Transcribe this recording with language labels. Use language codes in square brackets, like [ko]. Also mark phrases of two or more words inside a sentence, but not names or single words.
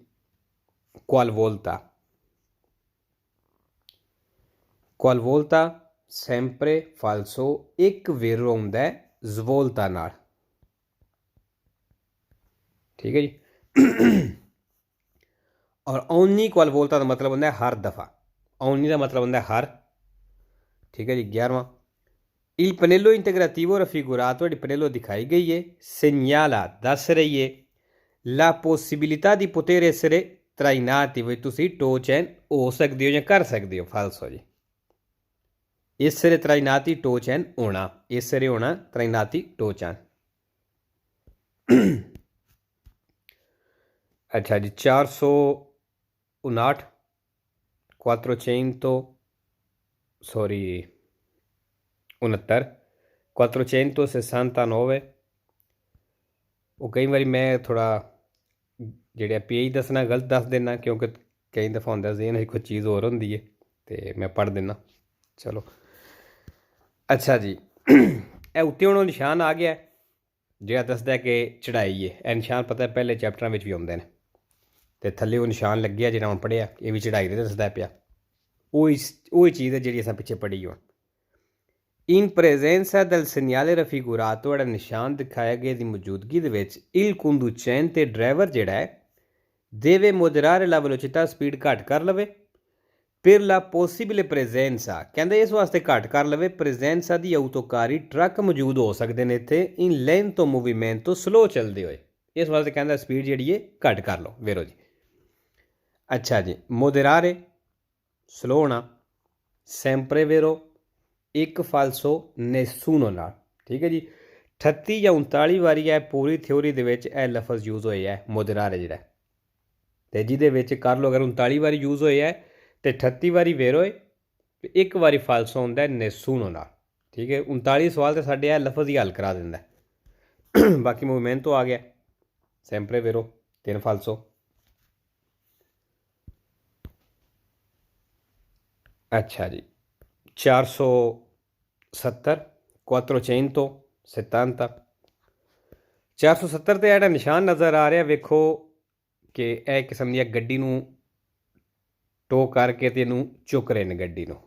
[it] qualvolta sempre falso [pa] ਇੱਕ ਵੇਰੋ ਆਉਂਦਾ ਹੈ ਜਵੋਲਤਾ ਨਾਲ ਠੀਕ ਹੈ ਜੀ ਔਰ ਓਨੀ qualvolta ਕਾ ਮਤਲਬ ਹੋਂਦਾ ਹੈ ਹਰ ਦਫ਼ਾ ਓਨੀ ਕਾ ਮਤਲਬ ਹੋਂਦਾ ਹੈ ਹਰ ਠੀਕ ਹੈ ਜੀ 11ਵਾਂ [it] il pannello integrativo raffigurato di pannello [pa] ਦਿਖਾਈ ਗਈ ਹੈ segnala ਦਸ ਰਹੀ ਹੈ [it] la possibilità di poter essere trainati [pa] ਵੇ ਤੁਸੀ ਟੋ ਚੈਨ ਹੋ ਸਕਦੇ ਹੋ ਯਾ ਕਰ ਸਕਦੇ ਹੋ ਫਾਲਸੋ ਜੀ [it] essere trainati [pa] टोचैन होना essere होना trainati टोचैन ਅੱਛਾ ਜੀ 459 400 ਸੌਰੀ 69 469 ਵੋ ਕਈ ਬਾਰ ਮੈਂ ਥੋੜ੍ਹਾ ਜੇਹੜਾ ਪੇਜ ਦਸਨਾ ਗਲਤ ਦਸ ਦੇਨਾ ਕਿਉਂਕਿ ਕਈ ਦਫ਼ਾ ਹੋਂਦਾ ਜ਼ਹਨ ਕੋਈ ਚੀਜ਼ ਹੋਰ ਹੋਂਦੀ ਹੈ ਤੋ ਮੈਂ ਪੜ੍ਹ ਦੇਨਾ ਚਲੋ ਅੱਛਾ ਜੀ ਇਹ ਉੱਤੇ ਹੁਣ ਨਿਸ਼ਾਨ ਆ ਗਿਆ ਜਿਹੜਾ ਦੱਸਦਾ ਕਿ ਚੜਾਈ ਹੈ ਇਹ ਨਿਸ਼ਾਨ ਪਤਾ ਪਹਿਲੇ ਚੈਪਟਰਾਂ ਵਿੱਚ ਵੀ ਆਉਂਦੇ ਨੇ ਤੇ ਥੱਲੇ ਉਹ ਨਿਸ਼ਾਨ ਲੱਗਿਆ ਜਿਹੜਾ ਹੁਣ ਪੜਿਆ ਇਹ ਵੀ ਚੜਾਈ ਦੇ ਦੱਸਦਾ ਪਿਆ ਉਹ ਚੀਜ਼ ਹੈ ਜਿਹੜੀ ਅਸੀਂ ਪਿੱਛੇ ਪੜ੍ਹੀ ਹੁਣ [it] in presenza del segnale raffigurato [pa] ਜਿਹੜਾ ਨਿਸ਼ਾਨ ਦਿਖਾਇਆ ਗਿਆ ਦੀ ਮੌਜੂਦਗੀ ਦੇ ਵਿੱਚ [it] il conducente [pa] ਡਰਾਈਵਰ ਜਿਹੜਾ ਹੈ [it] deve moderare la velocità [pa] ਸਪੀਡ ਘੱਟ ਕਰ ਲਵੇ per [it] la possibile presenza [pa] ਕਹਿੰਦੇ ਇਸ ਵਾਸਤੇ ਘੱਟ ਕਰ ਲਵੇ presenza ਦੀ autoकारी ਟਰੱਕ ਮੌਜੂਦ ਹੋ ਸਕਦੇ ਨੇ ਇੱਥੇ [it] in lento movimento [pa] ਸਲੋ ਚੱਲਦੇ ਹੋਏ ਇਸ ਵਾਸਤੇ ਕਹਿੰਦਾ ਸਪੀਡ ਜਿਹੜੀ ਹੈ ਘੱਟ ਕਰ ਲਓ ਵੇਰੋ ਜੀ ਅੱਛਾ ਜੀ moderare ਸਲੋ ਹੋਣਾ [it] sempre vero [pa] ਇੱਕ ਫਾਲਸੋ nessuno ਨਾਲ ਠੀਕ ਹੈ ਜੀ 38 ਜਾਂ 39 ਵਾਰੀ ਹੈ ਪੂਰੀ ਥਿਉਰੀ ਦੇ ਵਿੱਚ ਇਹ ਲਫ਼ਜ਼ ਯੂਜ਼ ਹੋਇਆ ਹੈ moderare ਜਿਹੜਾ ਤੇ ਜਿਹਦੇ ਵਿੱਚ ਕਰ ਲਓ ਅਗਰ 39 ਵਾਰੀ ਯੂਜ਼ ਹੋਇਆ ਹੈ ਤੇ 38 ਵਾਰੀ ਵੇਰੋ ਹੈ ਇੱਕ ਵਾਰੀ ਫਾਲਸੋ ਹੁੰਦਾ nessuno ਨਾਲ ਠੀਕ ਹੈ 39 ਸਵਾਲ ਤੇ ਸਾਡੇ ਇਹ ਲਫ਼ਜ਼ ਹੀ ਹੱਲ ਕਰਾ ਦਿੰਦਾ ਬਾਕੀ ਮੂਵਮੈਂਟ ਤੋਂ ਆ ਗਿਆ [it] sempre vero [pa] 3 ਫਾਲਸੋ ਅੱਛਾ ਜੀ, 470 470 470 ਤੇ ਜਿਹੜਾ ਨਿਸ਼ਾਨ ਨਜ਼ਰ ਆ ਰਿਹਾ ਵੇਖੋ ਕਿ ਇਹ ਕਿਸਮ ਦੀ ਗੱਡੀ ਨੂੰ ਟੋ ਕਰਕੇ ਤੇ ਇਹਨੂੰ ਚੁੱਕ ਰਹੇ ਨੇ ਗੱਡੀ ਨੂੰ।